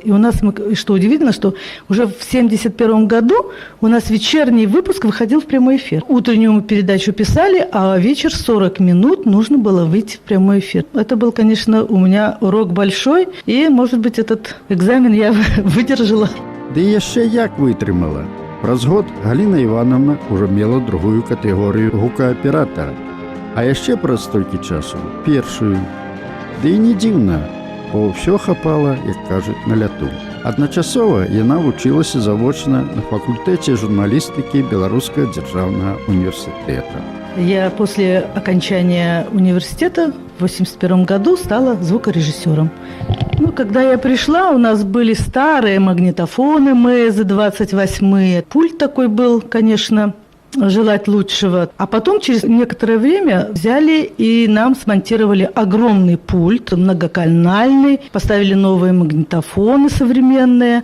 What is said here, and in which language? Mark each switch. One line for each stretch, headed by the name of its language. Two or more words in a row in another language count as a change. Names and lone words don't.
Russian: И у нас, что удивительно, что уже в 1971 году у нас вечерний выпуск выходил в прямой эфир. Утреннюю мы передачу писали, а вечер 40 минут нужно было выйти в прямой эфир. Это был, конечно, у меня урок большой, и, может быть, этот экзамен я выдержала.
Belarusian: Да і яшчэ як вытрымала. Праз год Галина Ивановна уже мела другую катэгорыю гукааператара, а яшчэ праз столькі часу першую. Да і не дзіўна, бо ўсё хапала, як кажуць, на ляту. Адначасова яна вучылася завочна на факультэце журналістыкі Беларускага дзяржаўнага універсітэта.
Russian: Я после окончания университета в 1981 году стала звукорежиссером. Когда я пришла, у нас были старые магнитофоны МЭЗ-28. Пульт такой был, конечно, желать лучшего. А потом, через некоторое время, взяли и нам смонтировали огромный пульт, многоканальный, поставили новые магнитофоны современные.